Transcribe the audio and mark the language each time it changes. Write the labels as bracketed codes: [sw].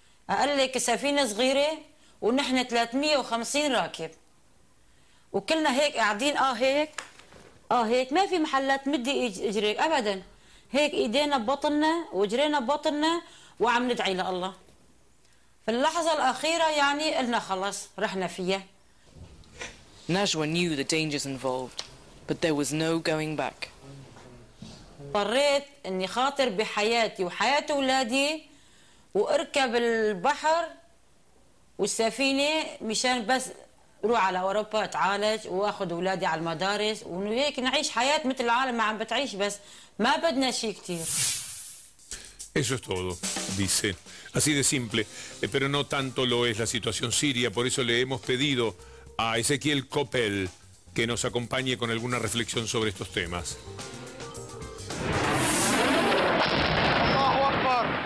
[ar] قال لك سفينة صغيرة ونحن 350 راكب. وكلنا هيك قاعدين هيك ما في محلات مدي اجريك ابدا. هيك ايدينا ببطننا وجرينا ببطننا وعم ندعي لله. في اللحظة الأخيرة يعني قلنا خلص رحنا فيها. [en] Najwa knew the dangers involved, but there was no going back. [ar] اضطريت اني خاطر بحياتي وحياة اولادي واركب البحر والسفينة مشان بس روح على اوروبا اتعالج واخذ اولادي على المدارس وانه هيك نعيش حياة مثل العالم ما عم بتعيش بس ما بدنا شيء كثير. [es] Eso es todo, dice. Así de simple, pero no tanto lo es la situación siria, por eso le hemos pedido a Ezequiel Coppel que nos acompañe con alguna reflexión sobre estos temas. [ar] Allahu Akbar.